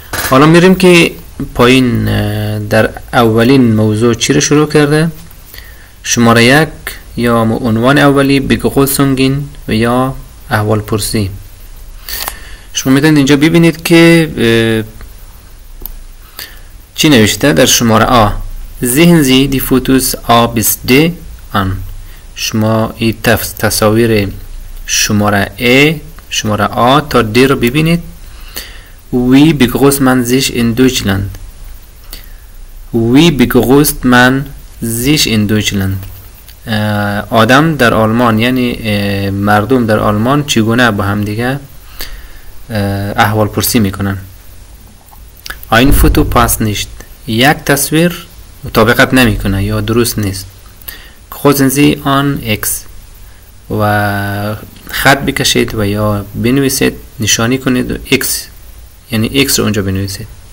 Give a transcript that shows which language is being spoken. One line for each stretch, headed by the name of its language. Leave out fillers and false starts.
Persian: حالا میریم که پایین در اولین موضوع چی رو شروع کرده. شماره 1 یا عنوان اولی بگوسونگین و یا احوال پرسی. شما میتونید اینجا ببینید که چی نوشته در شماره آ.
German: Sehen Sie die Fotos A bis D an.
Persian: شما این تصاویر شماره A شماره آ تا D رو ببینید.
German: Wie begrüßt man sich in Deutschland? Wie begrüßt man sich in Deutschland?
Persian: آدم در آلمان یعنی مردم در آلمان چگونه با هم دیگه احوال پرسی میکنن. این فوتو پاس نیست. یک تصویر مطابقت نمیکنه یا درست نیست.
German: Kreuzen Sie an X
Persian: و خط بکشید و یا بنویسید، نشانی کنید X یعنی X رو اونجا بنویسید.